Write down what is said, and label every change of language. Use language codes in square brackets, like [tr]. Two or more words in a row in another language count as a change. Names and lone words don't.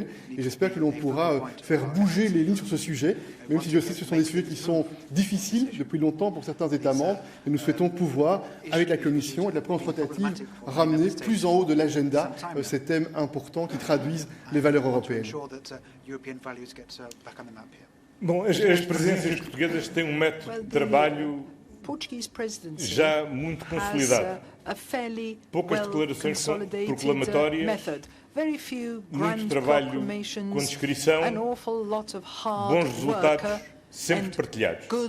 [fr] Et j'espère que l'on pourra faire bouger les lignes sur ce sujet, même si je sais que ce sont des sujets qui sont difficiles depuis longtemps pour certains États membres. Et nous souhaitons pouvoir, avec la Commission et la présidence rotative, ramener plus en haut de l'agenda ces thèmes importants qui traduisent les valeurs européennes. [pt] Bom, as presidências portuguesas têm método de trabalho já muito consolidado. Poucas declarações proclamatórias, muito trabalho com descrição, bons resultados sempre partilhados.